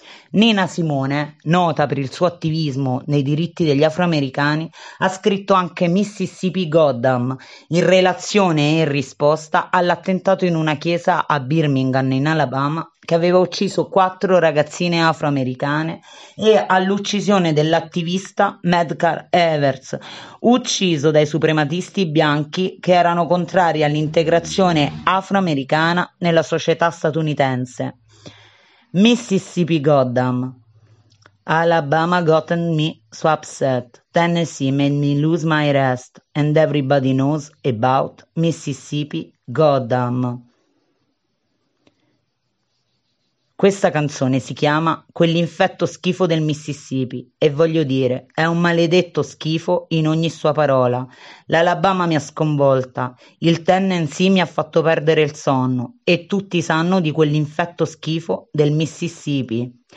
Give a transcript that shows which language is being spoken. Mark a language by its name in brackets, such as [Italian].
[Italian] Nina Simone, nota per il suo attivismo nei diritti degli afroamericani, ha scritto anche Mississippi Goddam in relazione e in risposta all'attentato in una chiesa a Birmingham, in Alabama, che aveva ucciso 4 ragazzine afroamericane, e all'uccisione dell'attivista Medgar Evers, ucciso dai suprematisti bianchi che erano contrari all'integrazione afroamericana nella società statunitense. [English] Mississippi Goddam, Alabama got me so upset, Tennessee made me lose my rest, and everybody knows about Mississippi Goddam. [Italian] Questa canzone si chiama Quell'infetto schifo del Mississippi e voglio dire, è un maledetto schifo in ogni sua parola. L'Alabama mi ha sconvolta, il Tennessee mi ha fatto perdere il sonno e tutti sanno di quell'infetto schifo del Mississippi.